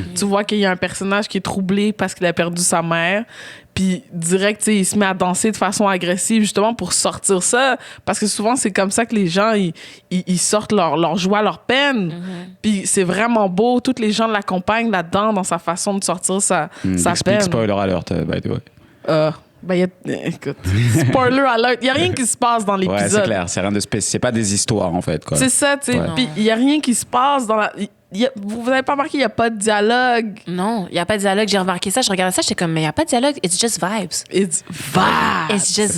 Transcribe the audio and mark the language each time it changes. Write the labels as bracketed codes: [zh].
[fr] Tu vois qu'il y a un personnage qui est troublé parce qu'il a perdu sa mère. Puis direct, tu sais, il se met à danser de façon agressive justement pour sortir ça. Parce que souvent, c'est comme ça que les gens, ils sortent leur joie, leur peine. Puis c'est vraiment beau. Tous les gens l'accompagnent là-dedans dans sa façon de sortir sa Explique peine. [en] spoiler alert, by the way. [fr] Écoute, [en] spoiler alert. [fr] Il n'y a rien qui se passe dans l'épisode. Ouais, c'est clair, c'est rien de spécial, c'est pas des histoires en fait, quoi. C'est ça, tu sais. Ouais. Puis il n'y a rien qui se passe dans la. Vous n'avez pas remarqué, il n'y a pas de dialogue. Non, il y a pas de dialogue, j'ai remarqué ça, je regardais ça, j'étais comme mais il y a pas de dialogue, [en] it's just vibes. It's vibes. It's just